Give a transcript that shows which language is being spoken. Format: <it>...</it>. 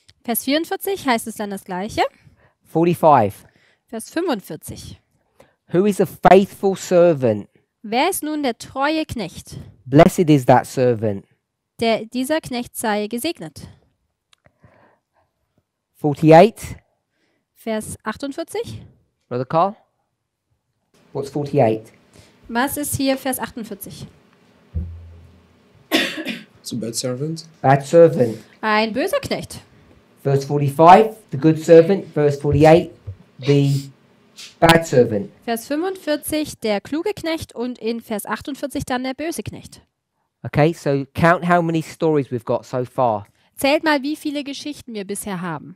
<de>Vers 44 heißt es dann das Gleiche. 45. Vers 45.</de> <en>Who is a faithful servant?</en> <de>Wer ist nun der treue Knecht?</de> <en>Blessed is that servant.</en> <de>Dieser Knecht sei gesegnet. 48. Vers 48.</de> <en>Brother Carl? What's 48?</en> <de>Was ist hier Vers 48?</de> <en>It's a bad servant. Bad servant.</en> <de>Ein böser Knecht.</de> <en>Verse 45, the good servant. Verse 48, the bad servant.</en> <de>Vers 45 der kluge Knecht und in Vers 48 dann der böse Knecht.</de> <en>Okay, so count how many stories we've got so far.</en> <de>Zählt mal, wie viele Geschichten wir bisher haben.</de>